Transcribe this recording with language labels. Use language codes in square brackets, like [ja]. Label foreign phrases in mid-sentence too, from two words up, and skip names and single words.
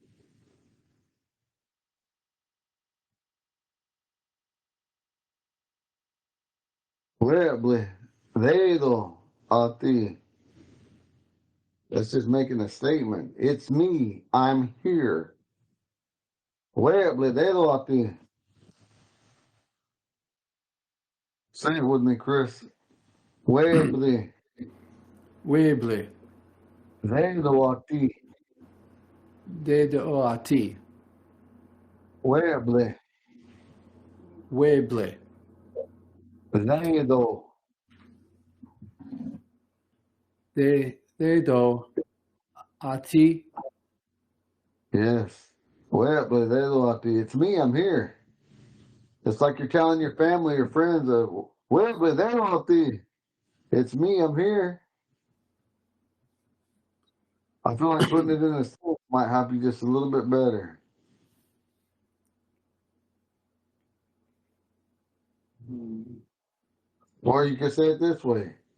[en] Hueble, that's just making a statement. It's me. I'm here. Hueble, say it with me, Chris. Hueble, Weeble. Dedoati. Dedoati. Hueble, Weeble. Dedo. Dedo. Ati. Yes. Hueble, Dedoati. It's me. I'm here. It's like you're telling your family or friends, Hueble, Dedoati. It's me. I'm here. I feel like putting it in a soup might help you just a little bit better. Or you can say it this way.